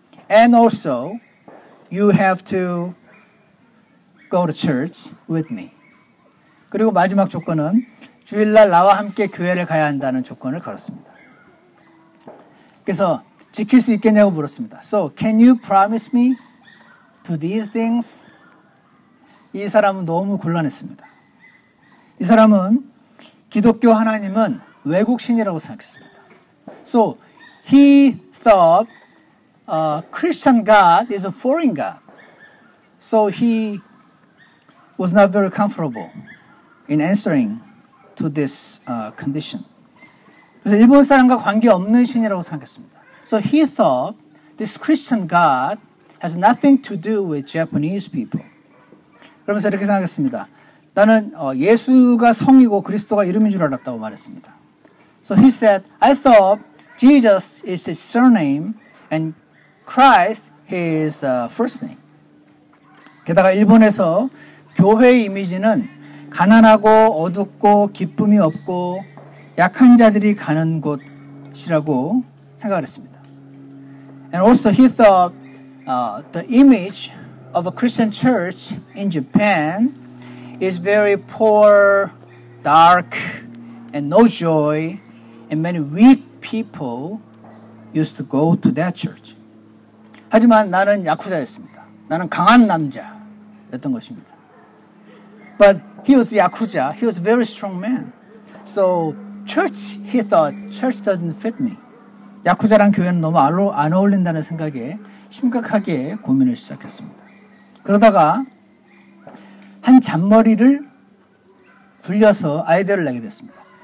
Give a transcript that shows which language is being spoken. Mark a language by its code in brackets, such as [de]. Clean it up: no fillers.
[en] And also, you have to go to church with me. [ko] 그리고 마지막 조건은 주일날 나와 함께 교회를 가야 한다는 조건을 걸었습니다. 그래서 지킬 수 있겠냐고 물었습니다. [en] So, can you promise me to these things? [ko] 이 사람은 너무 곤란했습니다. 이 사람은 기독교 하나님은 외국신이라고 생각했습니다. [en] So, he thought Christian God is a foreign God. So, he was not very comfortable in answering to this condition. [ko] 그래서 일본 사람과 관계없는 신이라고 생각했습니다. [en] So he thought this Christian God has nothing to do with Japanese people. [ko] 그러면서 이렇게 생각했습니다. 나는 예수가 성이고 그리스도가 이름인 줄 알았다고 말했습니다. [en] So he said, I thought Jesus is his surname and Christ his first name. [ko] 게다가 일본에서 교회의 이미지는 가난하고 어둡고 기쁨이 없고 약한 자들이 가는 곳이라고 생각을 했습니다. [en] And also he thought the image of a Christian church in Japan is very poor, dark, and no joy, and many weak people used to go to that church. [ko] 하지만 나는 야쿠자였습니다. 나는 강한 남자였던 것입니다. [en] But he was yakuza. He was a very strong man. So church, he thought, church doesn't fit me. [ko] 야쿠자란 교회는 너무 안 어울린다는 생각에 심각하게 고민을 시작했습니다. 그러다가 한 이런 잔머리를 굴려서 아이디어를 내게 됐습니다.